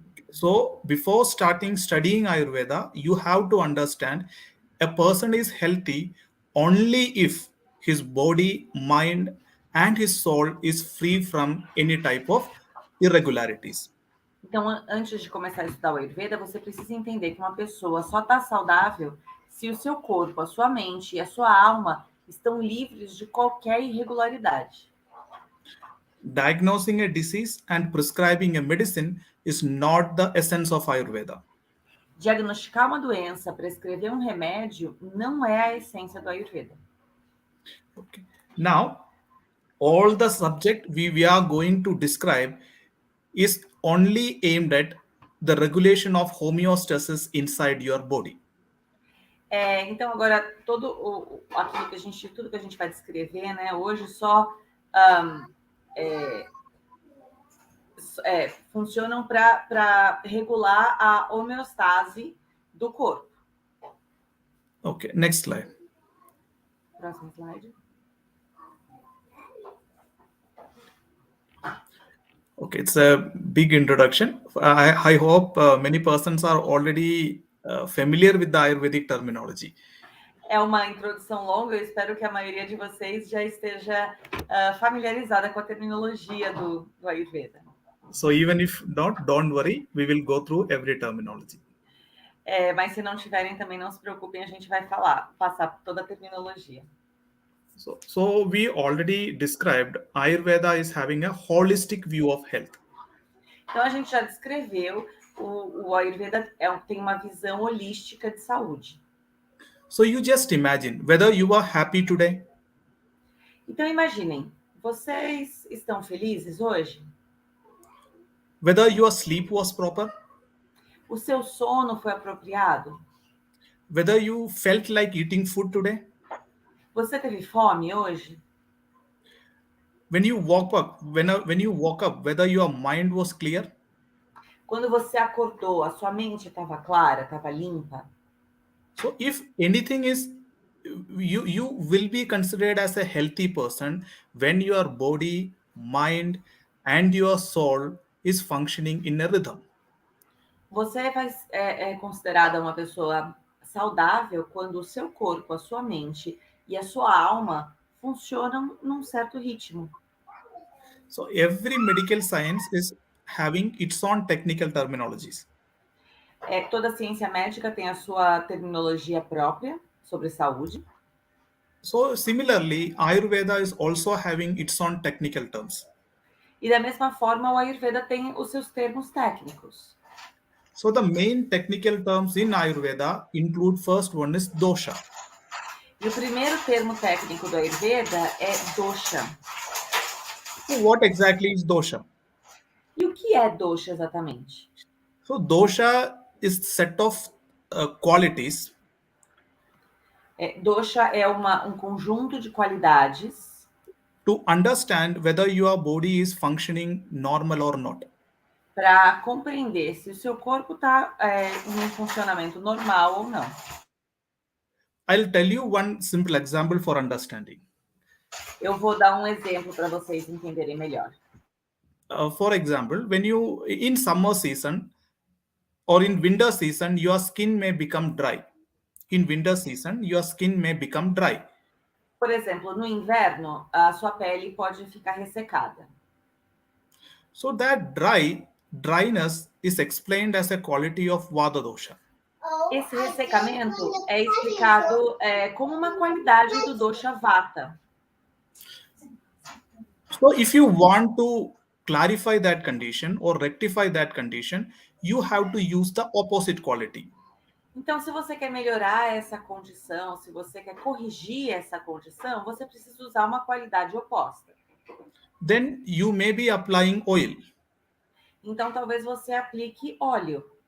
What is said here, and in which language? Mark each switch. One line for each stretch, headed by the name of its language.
English: So before studying Ayurveda, you have to understand a person is healthy only if his body, mind and his soul is free from any type of irregularities.
Portuguese: Então, antes de começar a estudar o Ayurveda, você precisa entender que uma pessoa só está saudável se o seu corpo, a sua mente e a sua alma estão livres de qualquer irregularidade.
English: Diagnosing a disease and prescribing a medicine is not the essence of Ayurveda.
Portuguese: Diagnosticar uma doença, prescrever um remédio, não é a essência do Ayurveda.
English: Okay. Now, all the subject we are going to describe is only aimed at the regulation of homeostasis inside your body.
Portuguese: Então, agora, tudo que a gente vai descrever, né, hoje só funcionam para regular a homeostase do corpo.
English: Okay, next slide.
Portuguese: Próximo slide.
English: Okay, it's a big introduction. I hope many persons are already familiar with the Ayurvedic terminology.
Portuguese: É uma introdução longa, eu espero que a maioria de vocês já esteja familiarizada com a terminologia do Ayurveda.
English: So even if not, don't worry, we will go through every terminology.
Portuguese: Mas se não tiverem, também não se preocupem, a gente vai passar por toda a terminologia.
English: So we already described Ayurveda is having a holistic view of health.
Portuguese: Então a gente já descreveu o Ayurveda tem uma visão holística de saúde.
English: So you just imagine whether you are happy today.
Portuguese: Então imaginem, vocês estão felizes hoje?
English: Whether your sleep was proper.
Portuguese: O seu sono foi apropriado?
English: Whether you felt like eating food today.
Portuguese: Você teve fome hoje?
English: When you woke up, whether your mind was clear.
Portuguese: Quando você acordou, a sua mente estava clara, estava limpa?
English: So if anything is, you will be considered as a healthy person when your body, mind and your soul is functioning in a rhythm.
Portuguese: Você é considerada uma pessoa saudável quando o seu corpo, a sua mente e a sua alma funcionam num certo ritmo.
English: So every medical science is having its own technical terminologies.
Portuguese: Toda ciência médica tem a sua terminologia própria sobre saúde.
English: So similarly, Ayurveda is also having its own technical terms.
Portuguese: E da mesma forma, o Ayurveda tem os seus termos técnicos.
English: So the main technical terms in Ayurveda include, first one is dosha.
Portuguese: E o primeiro termo técnico do Ayurveda é dosha.
English: So what exactly is dosha?
Portuguese: E o que é dosha exatamente?
English: So dosha is set of qualities
Portuguese: Dosha é um conjunto de qualidades
English: to understand whether your body is functioning normal or not.
Portuguese: para compreender se o seu corpo está em um funcionamento normal ou não.
English: I'll tell you one simple example for understanding.
Portuguese: Eu vou dar um exemplo para vocês entenderem melhor.
English: For example, when you in summer season or in winter season, your skin may become dry. In winter season, your skin may become dry.
Portuguese: Por exemplo, no inverno, a sua pele pode ficar ressecada.
English: So that dryness is explained as a quality of Vata dosha.
Portuguese: Esse ressecamento é explicado como uma qualidade do dosha Vata.
English: So if you want to clarify that condition or rectify that condition, you have to use the opposite quality.
Portuguese: Então, se você quer melhorar essa condição, se você quer corrigir essa condição, você precisa usar uma qualidade oposta.
English: Then you may be applying oil.
Portuguese: Então, talvez você aplique óleo.